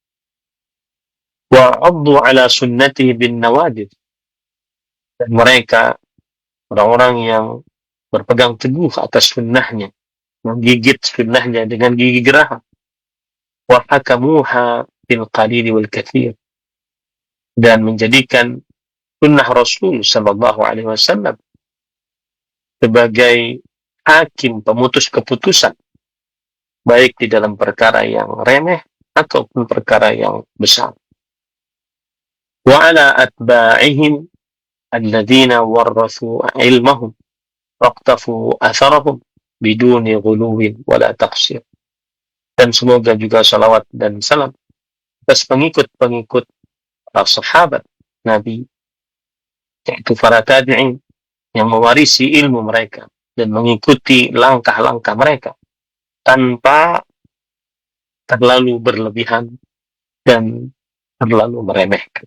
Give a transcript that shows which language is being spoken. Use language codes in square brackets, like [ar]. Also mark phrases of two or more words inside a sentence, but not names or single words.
[ar] وعضوا على سنته بالنواجذ. [id] Dan mereka orang-orang yang berpegang teguh atas sunnahnya, menggigit sunnahnya dengan gigi geraham. [ar] وحكموها بالقليل والكثير. [id] Dan menjadikan sunnah Rasul [ar] صلى الله عليه وسلم [id] sebagai hakim pemutus keputusan, baik di dalam perkara yang remeh ataupun perkara yang besar. [ar] وعلى أتباعهم الذين ورثوا علمهم واقتفوا آثارهم بدون غلو ولا تقصير. [id] Dan semoga juga salawat dan salam atas pengikut-pengikut para sahabat Nabi, yaitu para tabi'in yang mewarisi ilmu mereka dan mengikuti langkah-langkah mereka tanpa terlalu berlebihan dan terlalu meremehkan.